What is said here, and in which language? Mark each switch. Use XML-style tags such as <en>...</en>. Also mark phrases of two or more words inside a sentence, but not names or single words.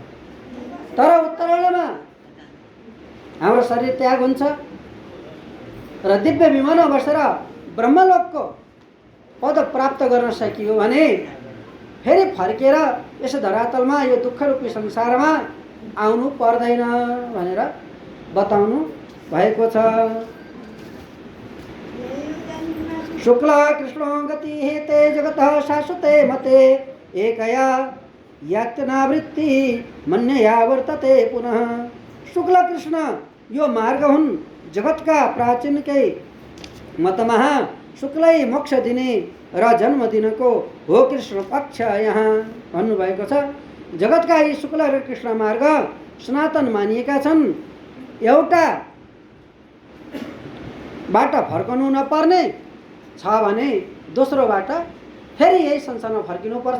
<ne>तर उत्तरायणमा हाम्रो शरीर त्याग हुन्छ र दिव्य विमानमा बसेर ब्रह्मलोकको पद प्राप्त गर्न सकियो भने फेरि फर्केर यस धरातलमा यो दुःखरूपी संसारमा आउनु पर्दैन भनेर बताउनु भएको छ।</ne> <sa>शुक्ल कृष्णो गति हेते जगतः शाश्वते मते एकया यातनावृत्ति मन्यया वर्तते पुनः।</sa> <ne>शुक्ल कृष्ण यो मार्ग हुन् जगतका प्राचीनकै मतमा शुक्लै मोक्ष दिने र जन्म दिनको हो कृष्ण पक्ष यहाँ भन्नुभएको छ। जगतका यी शुक्ल र कृष्ण मार्ग सनातन मानिएका छन्। एउटा बाट फर्कनु नपर्ने छ भने दोस्रोबाट फेरि यही संसारमा फर्किनुपर्छ।</ne>